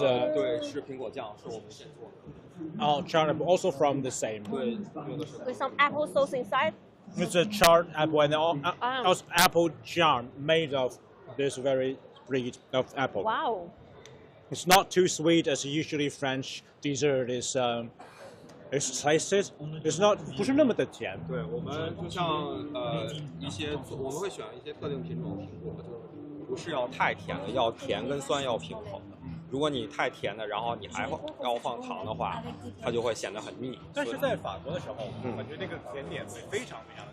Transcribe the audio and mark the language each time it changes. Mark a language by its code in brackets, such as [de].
[zh] 对，是苹果酱，是我们现做的。 [en] oh, charred apple, also from the same. [zh] 对，用的是。 [en] With some apple sauce inside. It's a charred apple and also apple jam made of this very breed of apple. Wow. It's not too sweet as usually French dessert is tasted. It's not [zh] 不是那么的甜。对，我们就像一些我们会选一些特定品种的苹果，就不是要太甜的，要甜跟酸要平衡的。如果你太甜的，然后你还要放糖的话，它就会显得很腻。但是在法国的时候，感觉那个甜点会非常非常的。